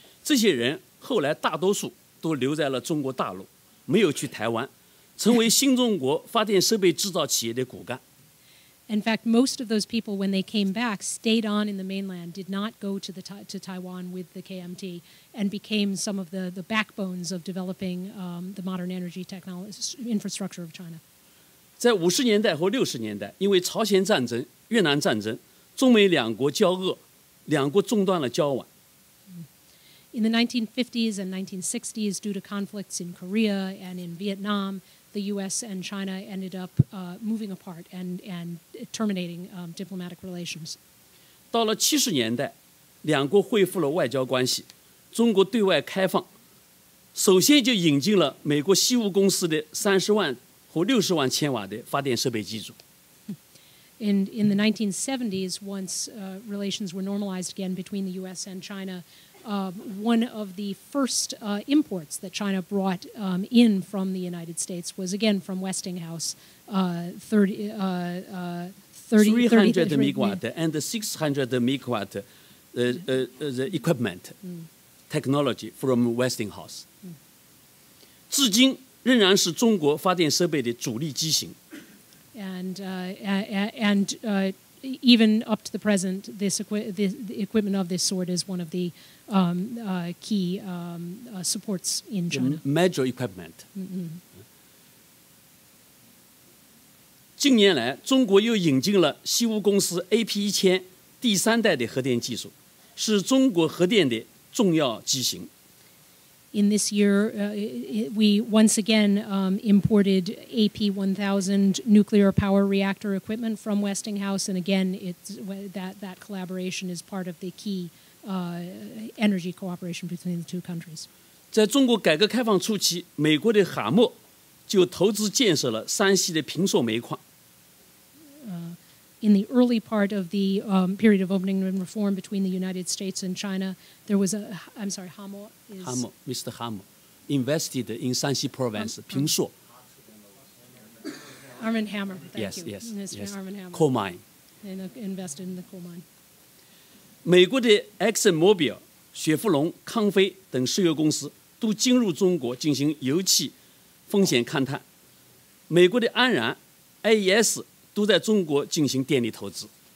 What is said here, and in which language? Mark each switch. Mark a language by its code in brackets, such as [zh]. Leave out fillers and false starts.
[zh] 这些人后来大多数都留在了中国大陆，没有去台湾，成为新中国发电设备制造企业的骨干。 [en] In fact, most of those people, when they came back, stayed on in the mainland, did not go to Taiwan with the KMT, and became some of the backbones of developing the modern energy technology infrastructure of China. [zh] 在50年代和60年代，因为朝鲜战争、越南战争，中美两国交恶，两国中断了交往。 [en] In the 1950s and 1960s, due to conflicts in Korea and in Vietnam, the U.S. and China ended up moving apart and terminating diplomatic relations. [zh] 到了70年代，两国恢复了外交关系，中国对外开放，首先就引进了美国西屋公司的30万或60万千瓦的发电设备机组。 [en] In the 1970s, once relations were normalized again between the U.S. and China, one of the first imports that China brought in from the United States was again from Westinghouse, 300 megawatt and 600 megawatt the equipment technology from Westinghouse. [zh] 至今仍然是中国发电设备的主力机型。 [en] And even up to the present, the equipment of this sort is one of the key supports in China. Major equipment. [zh] 近年来，中国又引进了西屋公司 AP1000第3代的核电技术，是中国核电的重要机型。 [en] In this year, we once again imported AP1000 nuclear power reactor equipment from Westinghouse, and again, that collaboration is part of the key energy cooperation between the two countries. [zh] 在中国改革开放初期，美国的哈默就投资建设了山西的平朔煤矿。 [en] In the early part of the period of opening and reform between the United States and China, there was Hammo is... Mr. Hammo invested in Shanxi province, 平朔. Armand Hammer, thank yes, you. Yes, yes. Armand Hammer. Coal mine. And invested in the coal mine. [zh] 美国的 ExxonMobil、雪佛龙、康菲等石油公司都进入中国进行油气风险勘探。美国的安然、AES 都在中国进行电力投资。